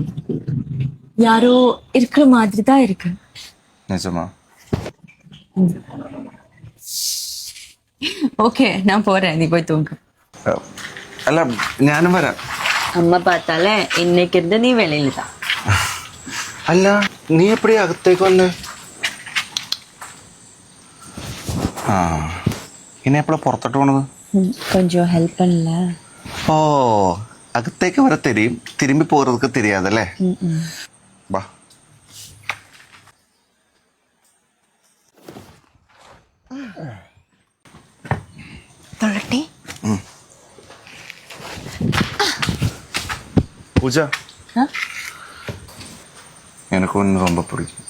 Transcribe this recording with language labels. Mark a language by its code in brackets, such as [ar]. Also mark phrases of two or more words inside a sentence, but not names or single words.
[ta] யாரோ இருக்கிற மாதிரி தான் இருக்கு. நிஜமா? ஓகே, நான் போறேன், நீ போய் தூங்கு. [ml] അല്ല ഞാനും വരാം. [ta] அம்மா பார்த்தாலே இன்னைக்கு இருந்து நீ வெளியில தான். [ml] അല്ല നീ എപ്പടി അകത്തേക്ക് വന്ന്? ആ ഇനി എപ്പോഴാ പുറത്തോട്ട് പോണത്? [ta] கொஞ்சம் ஹெல்ப் பண்ணல. [ml] ഓ അകത്തേക്ക് വരെ [ta] தெரியும், திரும்பி போறதுக்கு தெரியாதല്ലേ? [ml] വാ. தொழட்டி [ta] பூஜ, எனக்கு ஒன்று ரொம்ப பிடிக்கும்.